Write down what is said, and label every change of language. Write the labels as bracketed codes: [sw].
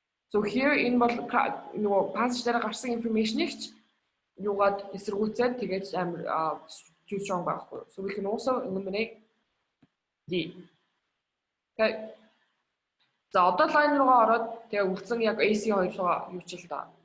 [mn] So here энэ бол нөгөө passage дээр гарсан information-ийг юугаад эсэргүүцээд тэгээд амар [en] too strong [mn] байхгүй. [en] So we can also eliminate D. Okay. [mn] За одоо line руугаа ороод тэгээ үлдсэн яг AC2 руугаа юу ч л да.